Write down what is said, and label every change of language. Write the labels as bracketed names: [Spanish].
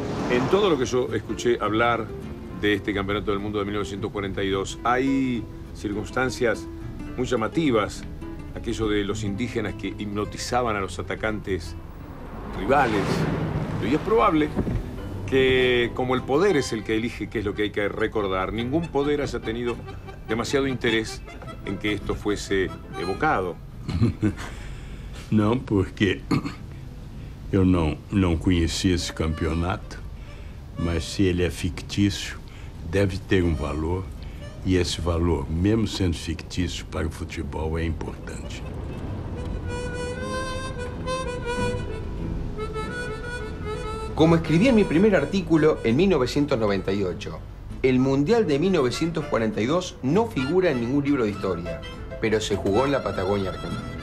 [Spanish] En todo lo que yo escuché hablar de este Campeonato del Mundo de 1942, hay circunstancias muy llamativas, aquello de los indígenas que hipnotizaban a los atacantes rivales. Y es probable que, como el poder es el que elige qué es lo que hay que recordar, ningún poder haya tenido demasiado interés en que esto fuese evocado. [Portuguese] Não, porque eu não conhecia esse campeonato, mas se ele é fictício, deve ter um valor, e esse valor, mesmo sendo fictício, para o futebol é importante. [Spanish] Como escribí en mi primer artículo en 1998, el Mundial de 1942 no figura en ningún libro de historia, pero se jugó en la Patagonia Argentina.